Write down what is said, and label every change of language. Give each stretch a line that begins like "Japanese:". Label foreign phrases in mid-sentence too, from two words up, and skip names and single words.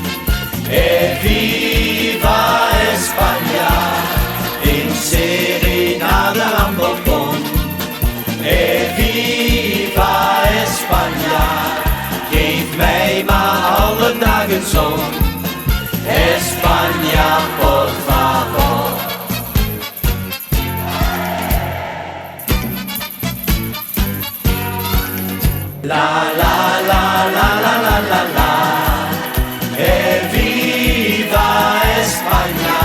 Spanish: Viva España,
Dutch: in serenade aan balkon.
Spanish: Viva España,
Dutch: geef mij maar alle dagen zon.
Spanish: España, por favor. La la la la la la la la. Viva España.